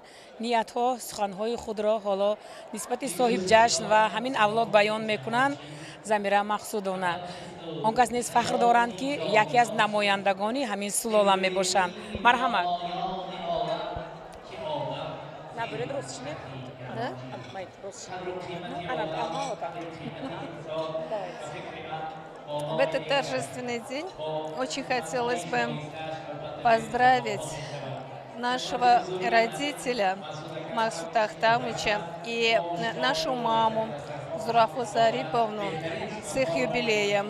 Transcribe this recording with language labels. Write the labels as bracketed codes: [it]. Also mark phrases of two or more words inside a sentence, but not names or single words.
[tg] ниятҳо суханҳои худро ҳоло нисбати соҳиб-ҷашн ва ҳамин авлод баён мекунанд. Замира Мақсудовна, он кас низ фахр доранд ки яке аз намояндагони ҳамин сулола мебошанд. Марҳамат. Наберед русчини? [ru] Да? В этот торжественный день очень хотелось бы поздравить нашего родителя Мақсуда Ахтамовича и нашу маму Зурафу Зариповну с их юбилеем.